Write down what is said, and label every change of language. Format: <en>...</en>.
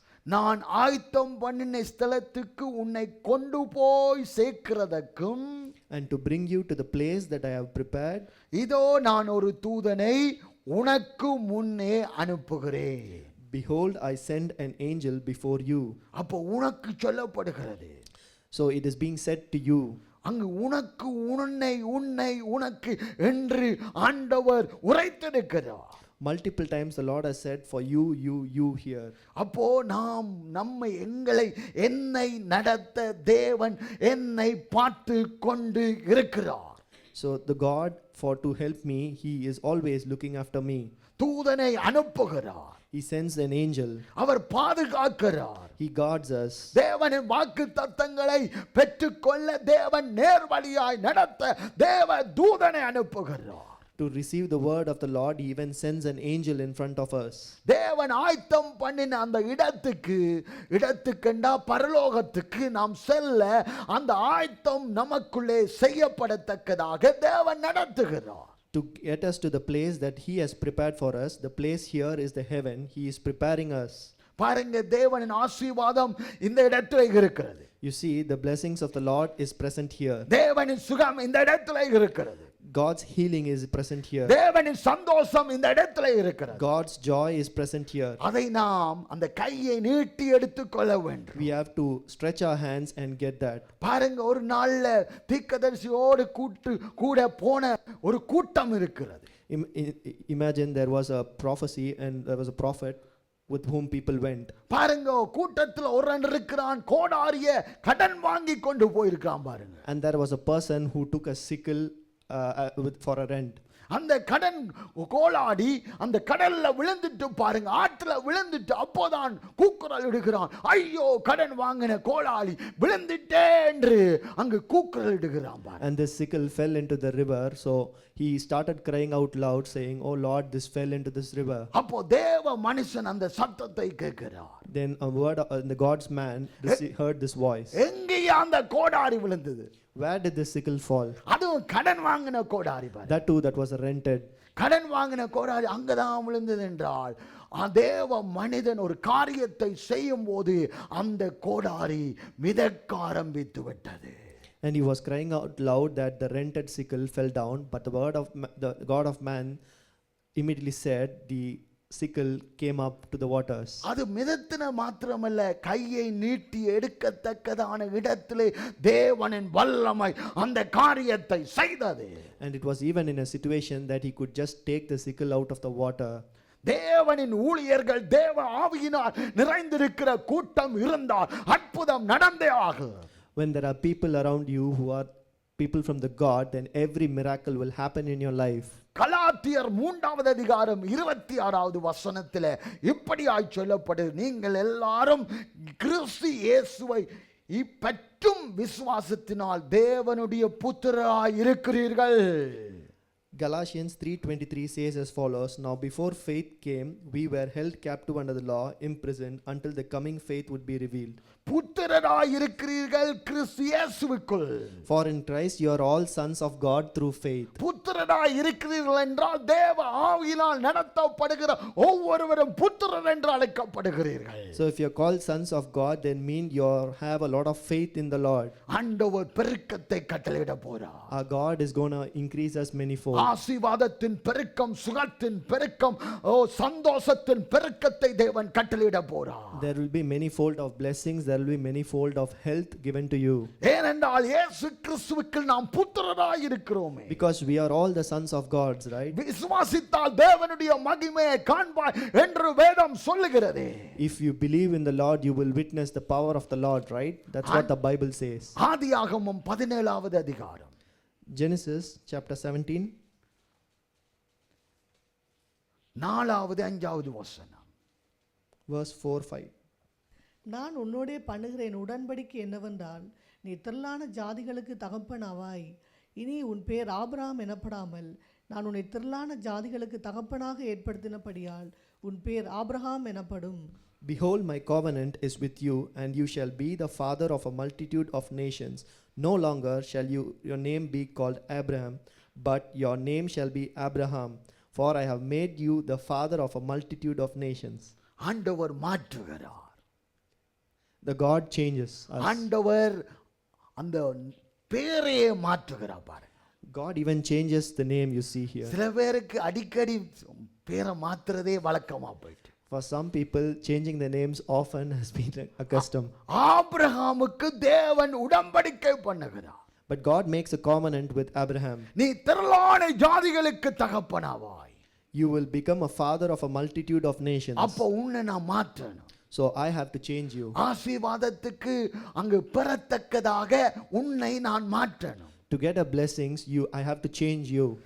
<ta>நான் ஆயத்தம் பண்ணின ஸ்தலத்துக்கு உன்னை கொண்டு போய் சேர்க்கிறதற்கும்,</ta> <en>and to bring you to the place that I have prepared.</en> <ta>இதோ நான் ஒரு தூதனை உனக்கு முன்னே அனுப்புகிறேன்.</ta> <en>Behold, I send an angel before you.</en> <ta>அப்போ உனக்கு சொல்லப்படுகிறது.</ta> <en>So it is being said to you.</en> <ta>அங்கு உனக்கு, உன்னை, உன்னை, உனக்கு என்று ஆண்டவர் உரைத்திருக்கிறார்.</ta> <en>Multiple times the Lord has said for you, you here.</en> <ta>அப்போ நாம் என்னை நடத்த தேவன் என்னை பார்த்து கொண்டு இருக்கிறார்.</ta> <en>So the God to help me, He is always looking after me.</en> <ta>தூதனை அனுப்புகிறார்.</ta> <en>He sends an angel.</en> <ta>அவர் பாதுகாக்கிறார்.</ta> <en>He guards us.</en> <ta>தேவனின் வாக்கு தத்தங்களை பெற்றுக்கொள்ள தேவன் நேர்வழியாய் நடத்த தேவ தூதனை அனுப்புகிறார்.</ta> <en>To receive the word of the Lord, He even sends an angel in front of us.</en> <ta>தேவன் ஆயத்தம் பண்ணின அந்த இடத்துக்கண்டா பரலோகத்துக்கு நாம் செல்ல அந்த ஆயத்தம் நமக்குள்ளே செய்யப்படத்தக்கதாக தேவன் நடத்துகிறார்.</ta> <en>To get us to the place that He has prepared for us. The place here is the heaven. He is preparing us.</en> <ta>பாருங்க, தேவனின் ஆசீர்வாதம் இந்த இடத்துல இருக்கிறது.</ta> <en>You see, the blessings of the Lord is present here.</en> <ta>தேவனின் சுகம் இந்த இடத்துல இருக்கிறது.</ta> <en>God's healing is present here.</en> <ta>தேவனின் சந்தோஷம் இந்த இடத்துல இருக்கிறது.</ta> <en>God's joy is present here.</en> <ta>அதை நாம் அந்த கையை நீட்டி எடுத்துக்கொள்ள வேண்டும்.</ta> <en>We have to stretch our hands and get that.</en> <ta>பாருங்க, ஒரு நாள்ல தீர்க்கதரிசியோடு கூட போன ஒரு கூட்டம் இருக்கிறது.</ta> <en>Imagine there was a prophecy and there was a prophet with whom people went.</en> <ta>பாருங்க, கூட்டத்துல ஒருவன் இருக்கிறான், கோடாரிய கடன் வாங்கி கொண்டு போயிருக்கான் பாருங்க.</ta> <en>And there was a person who took a sickle for a rent.</en> <ta>அந்த கடன் கோலாடி அந்த கடல்ல விழுந்துட்டு பாருங்க, ஆற்றுல விழுந்துட்டு அப்போதான் கூக்குரல் இடுகிறான். ஐயோ, கடன் வாங்கின கோலாளி விழுந்துட்டே என்று அங்கு கூக்குரல் இடுகிறான் பாருங்க.</ta> <en>And the sickle fell into the river, so he started crying out loud saying, "Oh Lord, this fell into this river."</en> <ta>அப்போ தேவ மனுஷன் அந்த சத்தத்தை கேட்கிறார்.</ta> <en>Then a word the God's man heard this voice.</en> <ta>எங்கே அந்த கோடாரி விழுந்தது?</ta> <en>Where did the sickle fall?</en> <ta>அதுவும் கடன் வாங்கின கோடாரி பாருங்க.</ta> <en>That too, that was rented.</en> <ta>கடன் வாங்கின கோடாரி அங்கதான் விழுந்தது என்றால் தேவ மனிதன் ஒரு காரியத்தை செய்யும் போது அந்த கோடாரி மிதக்க ஆரம்பித்து விட்டது.</ta> <en>And he was crying out loud that the rented sickle fell down, but the God of man immediately said the sickle came up to the waters.</en> <ta>அது மிதத்தின மாத்திரமல்ல, கையை நீட்டி எடுக்கத்தக்கதான இடத்திலே தேவனின் வல்லமை அந்த காரியத்தை செய்தது.</ta> <en>And it was even in a situation that he could just take the sickle out of the water.</en> <ta>தேவனின் ஊழியர்கள் தேவ ஆவியினால் நிறைந்திருக்கிற கூட்டம் இருந்தால் அற்புதம் நடந்தே ஆகும்.</ta> <en>When there are people around you who are people from the God, then every miracle will happen in your life.</en> <ta>கலாத்தியர் 3வது அதிகாரம் 26வது வசனத்திலே இப்படியாய் சொல்லப்படுது, நீங்கள் எல்லாரும் கிறிஸ்து இயேசுவை பற்றும் விசுவாசத்தினால் தேவனுடைய புத்திரராய் இருக்கிறீர்கள்.</ta> <en>Galatians 3:23 says as follows, Now before faith came, we were held captive under the law, imprisoned until the coming faith would be revealed.</en> <ta>புத்திரராய் இருக்கிறீர்கள் கிறிஸ்து இயேசுவுக்குள்.</ta> <en>For in Christ you are all sons of God through faith.</en> <ta>புத்திரராய் இருக்கிறீர்கள் என்றால் தேவ ஆவியினால் நடத்தப்படுகிற ஒவ்வொருவரும் புத்திரர் என்று அழைக்கப்படுகிறீர்கள்.</ta> <en>So if you are called sons of God, then mean you have a lot of faith in the Lord.</en> <ta>ஆண்டவர் பெருக்கத்தை கட்டளையிட போறார்.</ta> <en>Our God is going to increase us manifold.</en> <ta>ஆசீர்வாதத்தின் பெருக்கம், சுகத்தின் பெருக்கம், சந்தோஷத்தின் பெருக்கத்தை தேவன் கட்டளையிட போறார்.</ta> <en>There will be manifold of blessings, there will be manifold of health given to you.</en> <ta>ஏனென்றால் இயேசு கிறிஸ்துவுக்குள் நாம் புத்திரராய் இருக்கிறோமே.</ta> <en>Because we are all the sons of God, right?</en> <ta>விசுவாசித்தால் தேவனுடைய மகிமையை காண்பாய் என்று வேதம் சொல்லுகிறது.</ta> <en>If you believe in the Lord, you will witness the power of the Lord, right? That's what the Bible says.</en> <ta>ஆதியாகமம் 17வது அதிகாரம்</ta> <en>Genesis chapter 17,</en> <ta>4வது 5வது வசனம்.</ta> <en>verse 4-5.</en> <ta>நான் உன்னோடே பண்ணுகிறேன் உடன்படிக்கை என்னவென்றால், நீ திரளான ஜாதிகளுக்கு தகப்பனாவாய். இனி உன் பேர் ஆபிரகாம் எனப்படாமல் நான் உன்னை திரளான ஜாதிகளுக்கு தகப்பனாக ஏற்படுத்தினபடியால் உன் பேர் ஆபிரகாம் எனப்படும்.</ta> <en>Behold, my covenant is with you, and you shall be the father of a multitude of nations. No longer shall your name be called Abraham, but your name shall be Abraham, for I have made you the father of a multitude of nations.</en> <ta>ஆண்டவர் மாற்றுகிறார்.</ta> <en>The God changes us.</en> <ta>ஆண்டவர் அந்த பேரையே மாற்றுகிறார் பாருங்க.</ta> <en>God even changes the name you see here.</en> <ta>சில பேருக்கு அடிக்கடி பேரை மாத்துறதே வழக்கமா போயிட்டு.</ta> <en>For some people, changing their names often has been a custom.</en> <ta>ஆபிரகாமுக்கு தேவன் உடன்படிக்கை பண்ணுகிறார்.</ta> <en>But God makes a covenant with Abraham.</en> <ta>நீ திரளான ஜாதிகளுக்கு தகப்பனாவாய்.</ta> <en>You will become a father of a multitude of nations.</en> <ta>அப்போ உன்னை நான் மாற்றணும்.</ta> <en>So I have to change you.</en> <ta>ஆசீர்வாதத்துக்கு அங்கு பெறத்தக்கதாக உன்னை நான் மாற்றணும்.</ta> <en>To get a blessings, I have to change you.</en>